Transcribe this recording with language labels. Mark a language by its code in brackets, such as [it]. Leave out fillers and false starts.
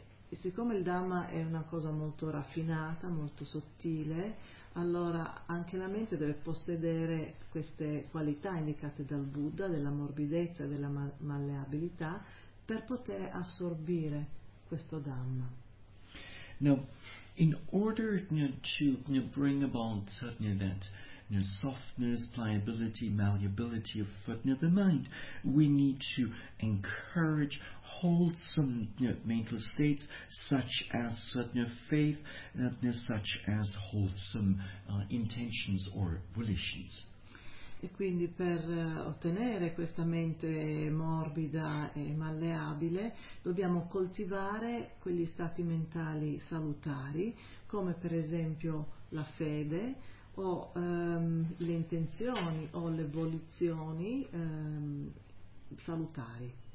[it] Siccome il Dhamma è una cosa molto raffinata, molto sottile, allora anche la mente deve possedere queste qualità indicate dal Buddha, della morbidezza, della malleabilità, per poter assorbire questo Dhamma. [en] Now, in order to bring about that softness, pliability, malleability of the mind, we need to encourage wholesome mental states such as faith, such as wholesome intentions or volitions. [it] E quindi per ottenere questa mente morbida e malleabile dobbiamo coltivare quegli stati mentali salutari, come per esempio la fede o le intenzioni o le volizioni salutari.